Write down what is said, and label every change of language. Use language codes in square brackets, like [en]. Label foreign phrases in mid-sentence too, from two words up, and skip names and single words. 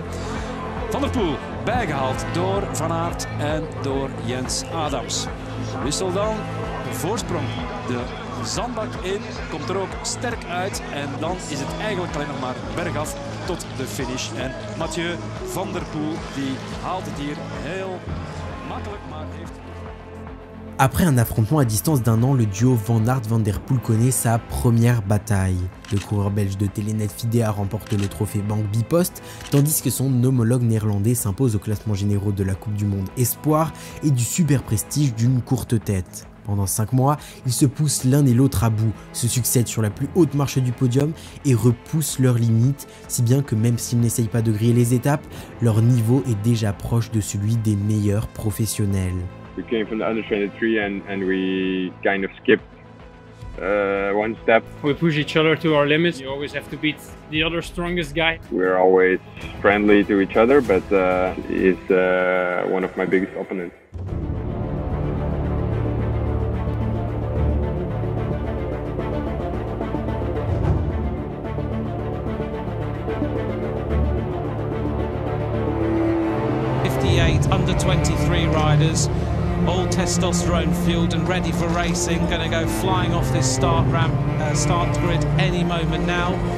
[nl] Van der Poel bijgehaald door Van Aert en door Jens Adams. Wissel dan de voorsprong de zandbak in, komt er ook sterk uit en dan is het eigenlijk alleen nog maar bergaf tot de finish. En Mathieu van der Poel die haalt het hier heel makkelijk, maar heeft... [fr] Après un affrontement à distance d'1 an, le duo Van Aert-Van der Poel connaît sa première bataille. Le coureur belge de Telenet Fidea remporte le trophée Banque Bipost, tandis que son homologue néerlandais s'impose au classement généraux de la Coupe du Monde Espoir et du Super Prestige d'une courte tête. Pendant 5 mois, ils se poussent l'un et l'autre à bout, se succèdent sur la plus haute marche du podium et repoussent leurs limites, si bien que même s'ils n'essayent pas de griller les étapes, leur niveau est déjà proche de celui des meilleurs professionnels. [en] We came from the under 23 and we kind of skipped one step. We push each other to our limits. You always have to beat the other strongest guy. We're always friendly to each other, but he's one of my biggest opponents. Under 23 riders, all testosterone fueled and ready for racing, going to go flying off this start grid any moment now.